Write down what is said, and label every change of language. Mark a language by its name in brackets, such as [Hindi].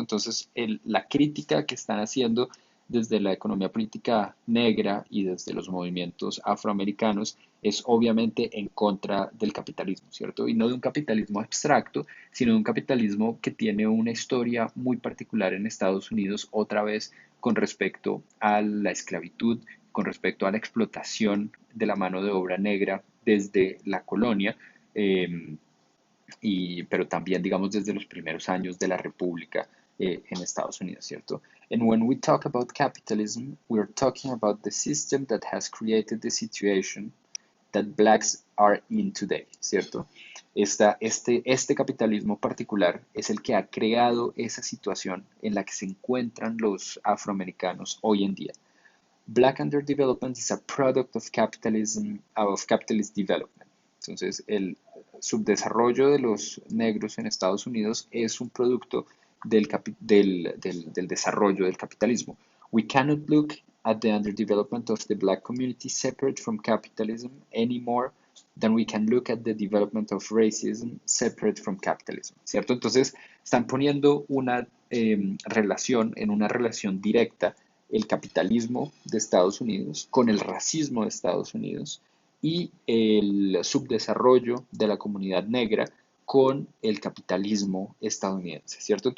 [Spanish] Entonces, la crítica que están haciendo desde la economía política negra y desde los movimientos afroamericanos es obviamente en contra del capitalismo, ¿cierto? Y no de un capitalismo abstracto, sino de un capitalismo que tiene una historia muy particular en Estados Unidos, otra vez con respecto a la esclavitud, con respecto a la explotación de la mano de obra negra desde la colonia, eh, pero también, digamos, desde los primeros años de la República en Estados Unidos, ¿cierto? [English] And when we talk about capitalism, we're talking about the system that has created the situation that blacks are in today, [Spanish] ¿cierto? Este capitalismo particular es el que ha creado esa situación en la que se encuentran los afroamericanos hoy en día. [English] Black underdevelopment is a product of capitalism, of capitalist development. [Spanish] Entonces, el subdesarrollo de los negros en Estados Unidos es un producto del desarrollo del capitalismo. [English] We cannot look at the underdevelopment of the black community separate from capitalism any more than we can look at the development of racism separate from capitalism, [Spanish] ¿cierto? Entonces, están poniendo en una relación directa el capitalismo de Estados Unidos con el racismo de Estados Unidos y el subdesarrollo de la comunidad negra con el capitalismo estadounidense, ¿cierto?